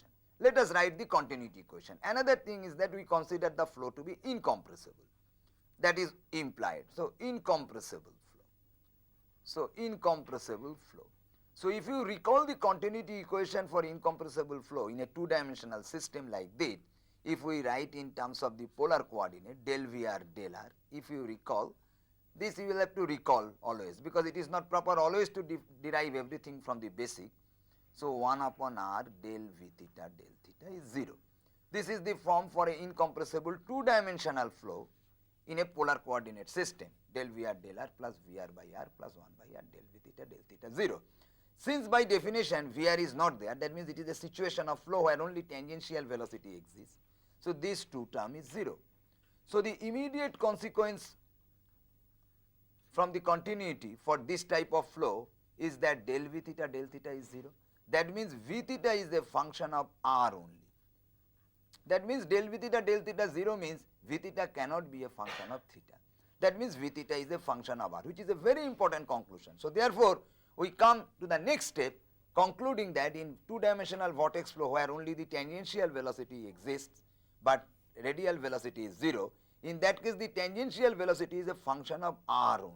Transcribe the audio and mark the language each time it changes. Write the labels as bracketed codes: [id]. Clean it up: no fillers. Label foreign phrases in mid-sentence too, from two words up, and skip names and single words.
[en] Let us write the continuity equation. Another thing is that we consider the flow to be incompressible. That is implied. So incompressible flow. So incompressible flow. So if you recall the continuity equation for incompressible flow in a two-dimensional system like this, if we write in terms of the polar coordinate del Vr del r, if you recall, this you will have to recall always, because it is not proper always to derive everything from the basic. So 1 upon r del v theta del theta is 0. This is the form for an incompressible two-dimensional flow in a polar coordinate system, del Vr del r plus Vr by r plus 1 by r del v theta del theta 0. Since by definition Vr is not there, that means it is a situation of flow where only tangential velocity exists. So this two term is 0. So the immediate consequence from the continuity for this type of flow is that del v theta is 0. That means v theta is a function of r only. That means del v theta 0 means v theta cannot be a function of theta. That means v theta is a function of r, which is a very important conclusion. So therefore, we come to the next step, concluding that in two-dimensional vortex flow where only the tangential velocity exists, but radial velocity is 0, in that case the tangential velocity is a function of r only.